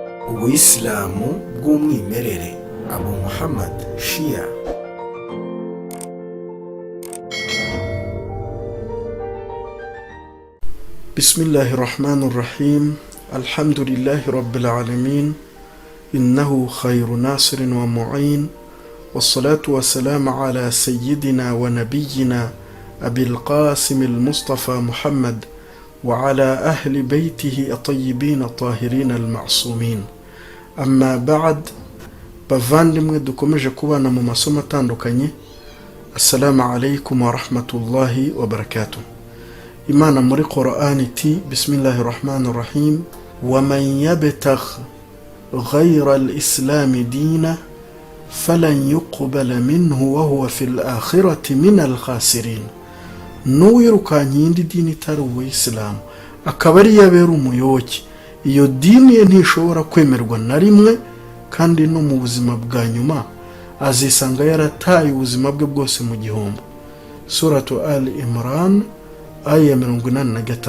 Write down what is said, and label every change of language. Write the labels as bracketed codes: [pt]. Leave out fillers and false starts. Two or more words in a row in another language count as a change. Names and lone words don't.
[rw] ubuyisilamu bw'umwimerere Abu Muhammad Shia. [ar] بسم الله الرحمن الرحيم. الحمد لله رب العالمين. إنه خير ناصر ومعين. والصلاة والسلام على سيدنا ونبينا أبي القاسم المصطفى محمد وعلى أهل بيته الطيبين الطاهرين المعصومين. أما بعد, [rw] bavandimwe dukomeje kubana mu masomo atandukanye. [ar] السلام عليكم ورحمة الله وبركاته. [rw] Imana muri Qur'an iti [ar] بسم الله الرحمن الرحيم ومن يبتغ غير الإسلام دينا فلن يقبل منه وهو في الآخرة من الخاسرين. [rw] Nuwirukanye indi dini itari uw'Islam akaba ari yabera umuyoboke, iyo dini ye ntishobora kwemerwa na rimwe, kandi no mu buzima bwa nyuma azisanga yarataye ubuzima bwe bwose mu gihombo. Suratu Al-Imran aya 85.